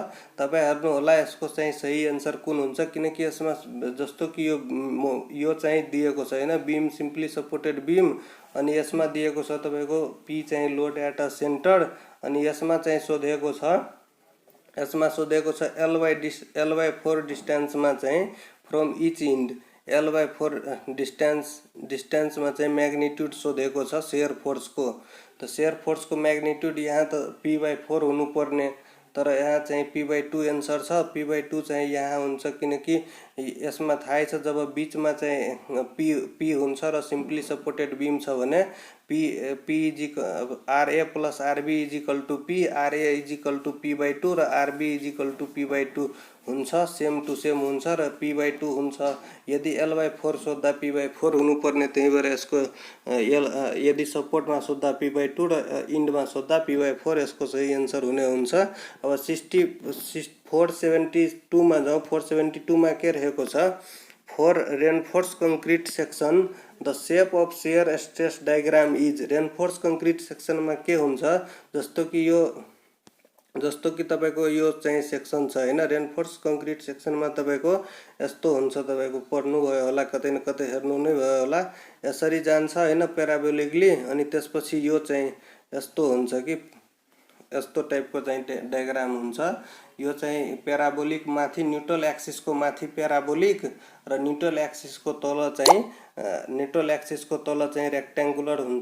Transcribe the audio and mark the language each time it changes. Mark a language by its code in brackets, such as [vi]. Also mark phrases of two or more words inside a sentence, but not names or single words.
[ne] तपाईं हेर्नु होला यसको चाहिँ सही आन्सर कुन हुन्छ, किनकि यसमा जस्तो कि यो चाहिँ दिएको छ हैन, [en] beam simply supported beam, [ne] अनि यसमा दिएको छ तपाईको P चाहिँ [en] load at a center, [ne] अनि यसमा चाहिँ सोधेको छ L/4 डिस्टेन्समा चाहिँ [en] from each end [ne] L/4 डिस्टेन्समा चाहिँ मैग्नीट्यूड सोधेको छ [en] shear force [ne] को। तो [en] shear force [ne] को मैग्नीट्यूड यहाँ तो P/4 हुनुपर्ने, तर यहाँ चाहिँ P/2 आन्सर छ। P/2 चाहिँ यहाँ हुन्छ, किनकि यसमा थाहै छ जब बीचमा चाहिँ P हुन्छ र [en] simply supported beam [ne] छ भने [en] RA plus RB equal to P, RA equal to P/2 [ne] र [en] RB equal to P/2 [ne] हुन्छ, [en] same to same [ne] हुन्छ र P/2 हुन्छ। यदि L/4 सोद्धा P/4 हुनुपर्ने, त्यही भएर यसको यदि सपोर्टमा सोद्धा P/2 र इन्डमा सोद्धा P/4 यसको सही आन्सर हुने हुन्छ। अब 472 मा जाउँ। 472 मा के रहेको छ? [en] for reinforced concrete section the shape of shear stress diagram is. reinforced concrete section [ne] में के हुन्छ? जस्तो कि तपाईको यो चाहिँ सेक्सन छ हैन, [en] reinforced concrete section [ne] में तपाईको यस्तो हुन्छ, तपाईको पढ्नु भयो होला, कतै न कतै हेर्नु नै भयो होला। यसरी जान्छ हैन प्याराबोलिकली, अनि त्यसपछि यो चाहिँ यस्तो हुन्छ कि यस्तो टाइपको चाहिँ डायग्राम हुन्छ। यो चाहिँ प्याराबोलिक माथि [en] neutral axis [ne] को माथि प्याराबोलिक र [en] neutral axis [ne] को तल चाहिँ रेक्टेंगुलर हुन्छ।